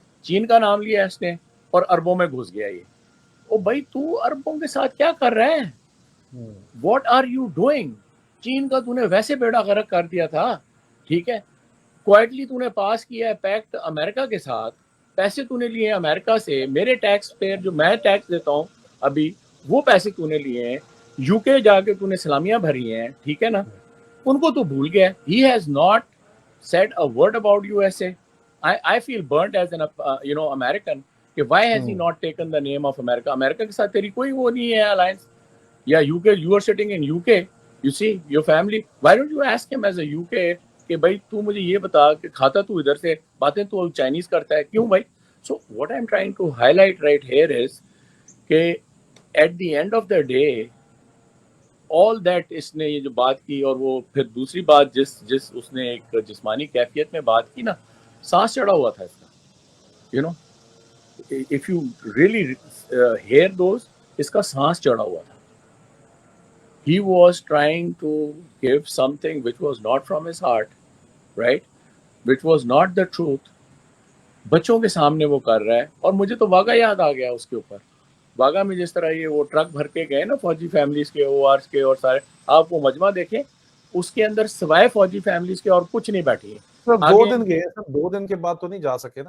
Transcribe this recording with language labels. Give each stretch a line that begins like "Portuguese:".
Urdu: چین کا نام لیا اس نے اور عربوں میں گھس گیا یہ. او بھائی تو عربوں کے ساتھ کیا کر رہا ہے؟
English: What are you doing?
Urdu: چین کا تو نے ویسے بیڑا غرق کر دیا تھا. ٹھیک ہے. کوائٹلی تو نے پاس کیا ہے پیکٹ امریکہ کے ساتھ, پیسے تو نے لیے ہیں امریکہ سے, میرے ٹیکس پیئر جو میں ٹیکس دیتا ہوں ابھی وہ پیسے تو نے لیے ہیں, یو کے جا کے تو نے سلامیاں بھری ہیں, ٹھیک ہے نا, ان کو تو بھول گیا.
English: He has not said a word about USA. I feel burnt as an American کہ why has he not taken the name of America.
Urdu: امریکہ کے ساتھ تیری کوئی وہ نہیں ہے alliance, یا UK,
English: you are sitting in UK, you see your family, why don't you ask him as a UK
Urdu: کہ بھائی تو مجھے یہ بتا کہ کھاتا تو ادھر سے, باتیں تو چائنیز کرتا ہے, کیوں بھائی.
English: So what I'm trying to highlight right here is
Urdu: کہ
English: at the end of the day all that
Urdu: اس نے یہ جو بات کی, اور وہ پھر دوسری بات جس اس نے ایک جسمانی کیفیت میں بات کی نا, سانس چڑھا ہوا تھا اس کا, you know
English: if you really hear those,
Urdu: اس کا سانس چڑھا ہوا تھا.
English: He was trying to give something which was not from his heart, right, which was not the truth.
Urdu: بچوں کے سامنے وہ کر رہا ہے. اور مجھے تو واقعہ یاد آ گیا اس کے اوپر, واقعہ میں جس طرح یہ وہ ٹرک بھر کے گئے نا فوجی فیملیز کے, او آرس کے, اور سارے آپ وہ مجمع دیکھیں, اس کے اندر سوائے فوجی فیملیز کے اور کچھ نہیں بیٹھی ہے. صرف 2 دن گئے, صرف 2 دن کے بعد تو نہیں جا سکے نا,